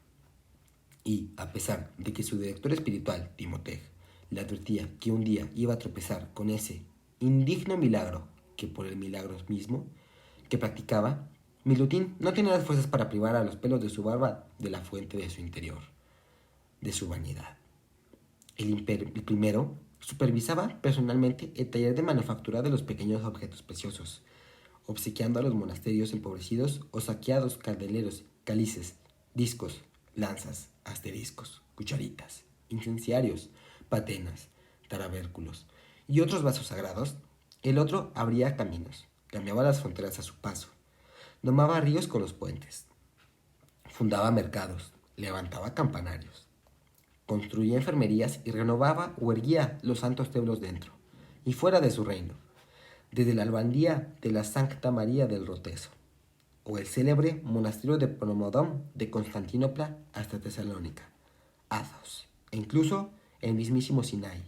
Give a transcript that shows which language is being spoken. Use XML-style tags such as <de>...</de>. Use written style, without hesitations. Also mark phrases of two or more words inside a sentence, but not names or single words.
<es>Y, a pesar de que su director espiritual, Timotej, le advertía que un día iba a tropezar con ese indigno milagro que por el milagro mismo que practicaba, Milutin no tenía las fuerzas para privar a los pelos de su barba de la fuente de su interior, de su vanidad. El primero supervisaba personalmente el taller de manufactura de los pequeños objetos preciosos, obsequiando a los monasterios empobrecidos o saqueados candeleros, cálices, discos, lanzas, asteriscos, cucharitas, incenciarios, patenas, tarabérculos y otros vasos sagrados. El otro abría caminos, cambiaba las fronteras a su paso, domaba ríos con los puentes, fundaba mercados, levantaba campanarios, construía enfermerías y renovaba o erguía los santos templos dentro y fuera de su reino, desde la albandía de la Sancta María del Roteso, o el célebre monasterio de Promodón de Constantinopla hasta Tesalónica, Athos, e incluso el mismísimo Sinai.</es>